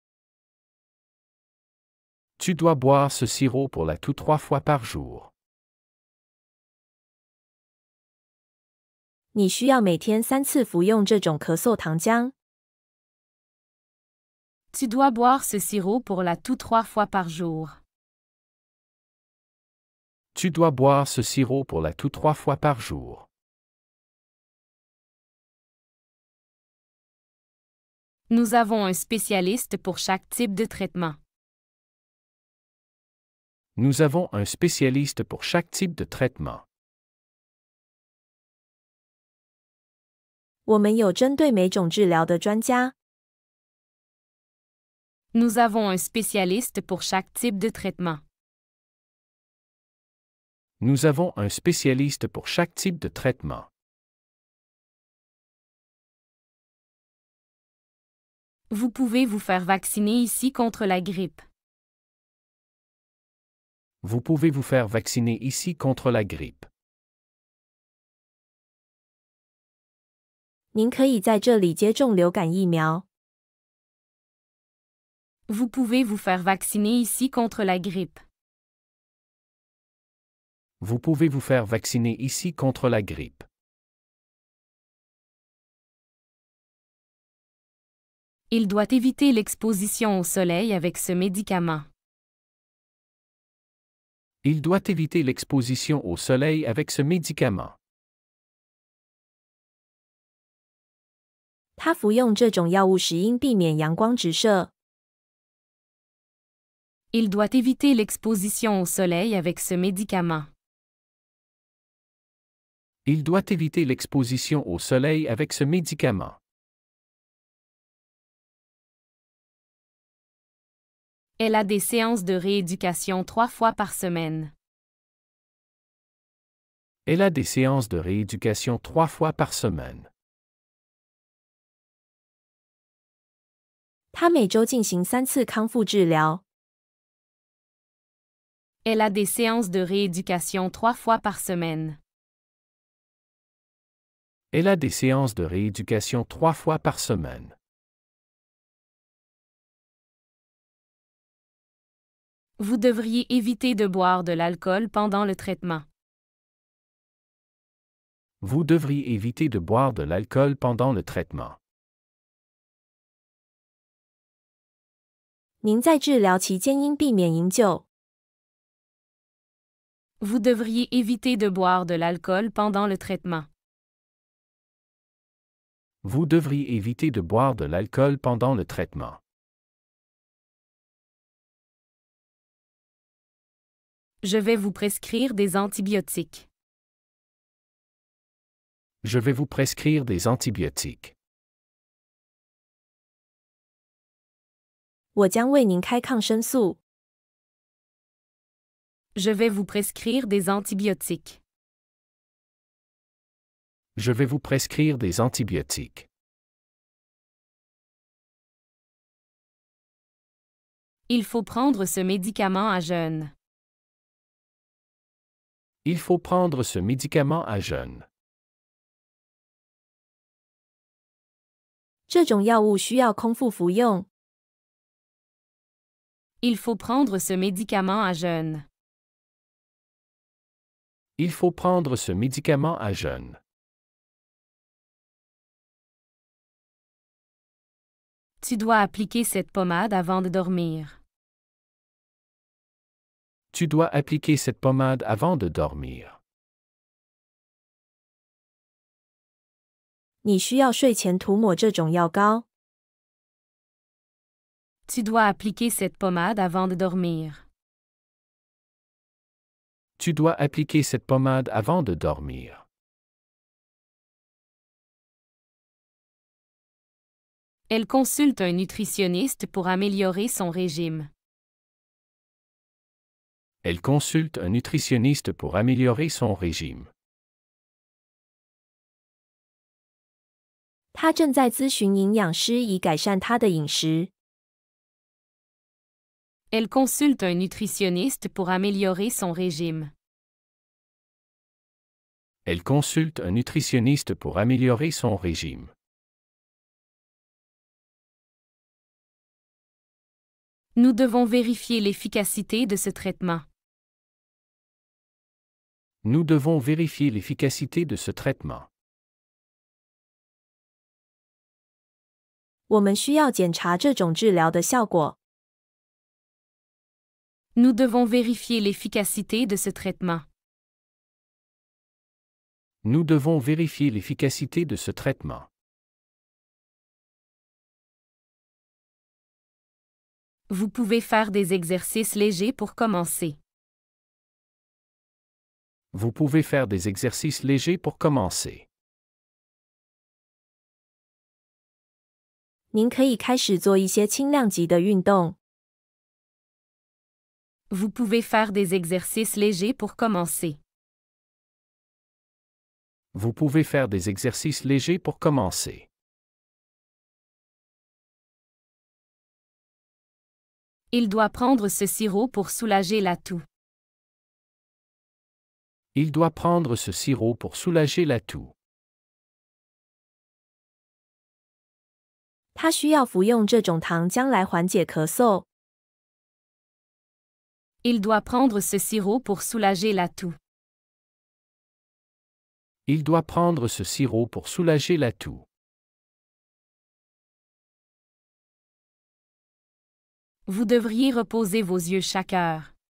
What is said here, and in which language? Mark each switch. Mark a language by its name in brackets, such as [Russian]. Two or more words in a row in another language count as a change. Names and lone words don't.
[French] Tu dois boire ce sirop pour la toux 3 fois par jour. [Chinese] 你需要每天3次服用这种咳嗽糖浆。 [French] Tu dois boire ce sirop pour la toux 3 fois par jour. Tu dois boire ce sirop pour la toux 3 fois par jour. Nous avons un spécialiste pour chaque type de traitement. Nous avons un spécialiste pour chaque type de traitement. [Chinese] 我们有针对每种治疗的专家。 [French] Nous avons un spécialiste pour chaque type de traitement. Nous avons un spécialiste pour chaque type de traitement. Vous pouvez vous faire vacciner ici contre la grippe. Vous pouvez vous faire vacciner ici contre la grippe. [Chinese] 您可以在这里接种流感疫苗。 [French] Vous pouvez vous faire vacciner ici contre la grippe. Vous pouvez vous faire vacciner ici contre la grippe. Il doit éviter l'exposition au soleil avec ce médicament. Il doit éviter l'exposition au soleil avec ce médicament. [Chinese] 他服用这种药物时应避免阳光直射。 [French] Il doit éviter l'exposition au soleil avec ce médicament. Il doit éviter l'exposition au soleil avec ce médicament. Elle a des séances de rééducation 3 fois par semaine. Elle a des séances de rééducation 3 fois par semaine. [Chinese] 他每周进行3次康复治疗。 [French] Elle a des séances de rééducation 3 fois par semaine. Elle a des séances de rééducation 3 fois par semaine. Vous devriez éviter de boire de l'alcool pendant le traitement. Vous devriez éviter de boire de l'alcool pendant le traitement. [Chinese] 您在治疗期间应避免饮酒。 [French] Vous devriez éviter de boire de l'alcool pendant le traitement. Vous devriez éviter de boire de l'alcool pendant le traitement. Je vais vous prescrire des antibiotiques. Je vais vous prescrire des antibiotiques. [Chinese] 我将为您开抗生素。 [French] Je vais vous prescrire des antibiotiques. Je vais vous prescrire des antibiotiques. Il faut prendre ce médicament à jeûne. Il faut prendre ce médicament à jeûne. [Chinese] 这种药物需要空腹服用。 [French] Il faut prendre ce médicament à jeûne. Il faut prendre ce médicament à jeûne. Tu dois appliquer cette pommade avant de dormir. Tu dois appliquer cette pommade avant de dormir. [Chinese] 你需要睡前涂抹这种药膏。 [French] Tu dois appliquer cette pommade avant de dormir. Tu dois appliquer cette pommade avant de dormir. Elle consulte un nutritionniste pour améliorer son régime. Elle consulte un nutritionniste pour améliorer son régime. [Chinese] 他正在咨询营养师以改善他的饮食。 [French] Elle consulte un nutritionniste pour améliorer son régime. Elle consulte un nutritionniste pour améliorer son régime. Nous devons vérifier l'efficacité de ce traitement. Nous devons vérifier l'efficacité de ce traitement. [Chinese] 我们需要检查这种治疗的效果。 [French] Nous devons vérifier l'efficacité de ce traitement. Nous devons vérifier l'efficacité de ce traitement. Vous pouvez faire des exercices légers pour commencer. Vous pouvez faire des exercices légers pour commencer. [Chinese] 您可以开始做一些轻量级的运动。 [French] Vous pouvez faire des exercices légers pour commencer. Vous pouvez faire des exercices légers pour commencer. Il doit prendre ce sirop pour soulager la toux. Il doit prendre ce sirop pour soulager la toux. [Chinese] 他需要服用这种糖浆来缓解咳嗽。 [French] Il doit prendre ce sirop pour soulager la toux. Il doit prendre ce sirop pour soulager la toux. Vous devriez reposer vos yeux chaque heure.